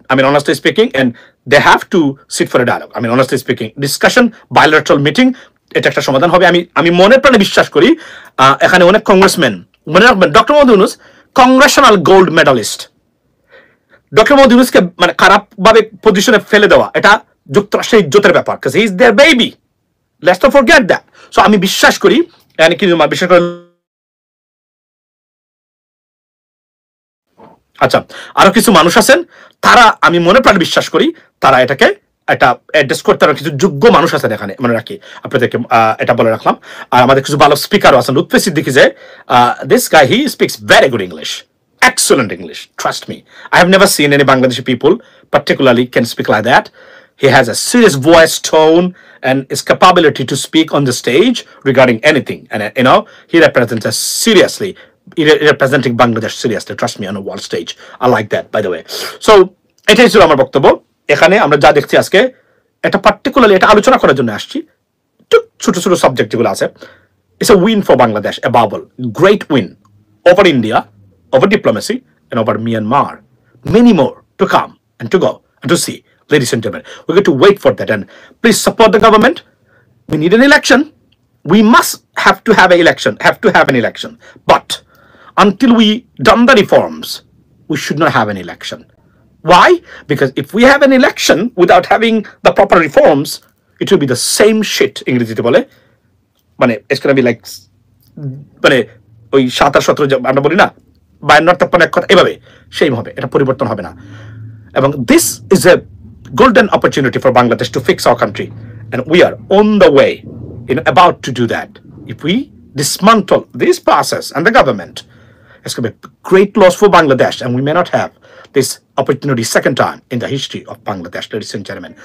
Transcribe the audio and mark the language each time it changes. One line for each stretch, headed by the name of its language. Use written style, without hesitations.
English: I mean, honestly speaking, and they have to sit for a dialogue. I mean, honestly speaking, discussion, bilateral meeting.
Bangla: এটা একটা সমাধান হবে। আমি মনে প্রাণে বিশ্বাস করি। এখানে অনেক কংগ্রেসম্যান, মনে রাখবেন doctor Mohammad Yunus Congressional gold medallist. Doctor Mohammad ইউনূসকে মানে খারাপ ভাবে পজিশনে ফেলে দেওয়া এটা যুক্তরাষ্ট্রের ইজ্জতের ব্যাপার, কারণ
English: He is their baby, let's not forget that.
Bangla: So আমি বিশ্বাস করি, বিশেষ করে আচ্ছা আরো কিছু মানুষ আছেন, তারা আমি মনে প্রাণে বিশ্বাস করি তারা এটাকে একটা অ্যাড্রেস করতে পারে। কিছু যোগ্য মানুষ আছেন এখানে, মনে রাখি আপনাদেরকে এটা বলে রাখলাম। আর আমাদের কিছু ভালো স্পিকারও আছেন।
English: লুৎফি সিদ্দিকী যে this guy, he speaks very good English, excellent English, trust me. I have never seen any Bangladeshi people particularly can speak like that. He has a serious voice tone and his capability to speak on the stage regarding anything, and he represents us seriously, representing Bangladesh seriously, trust me, on a world stage. I like that, by the way.
Bangla: So এটাই ছিল আমার বক্তব্য। এখানে আমরা যা দেখছি আজকে এটা পার্টিকুলারলি এটা আলোচনা করার জন্য আসছি। ছোট ছোট সাবজেক্ট যেগুলো আছে,
English: it's a win for Bangladesh, a bubble, great win over India, over diplomacy, and over Myanmar. Many more to come and to go and to see, ladies and gentlemen. We're going to wait for that, and please support the government. We need an election. We must have to have an election. But until we done the reforms, we should not have an election. Why? Because if we have an election without having the proper reforms, it will be the same shit.
Bangla: ইংরেজিতে বলে মানে
English: it's going to be like
Bangla: মানে ওই 17 আমরা বলি না 52 কথা, এভাবে সেম হবে, এটা পরিবর্তন হবে না।
English: এবং this is a golden opportunity for Bangladesh to fix our country, and we are on the way, about to do that. If we dismantle this process and the government, it's going to be a great loss for Bangladesh, and we may not have this opportunity second time in the history of Bangladesh, ladies and gentlemen.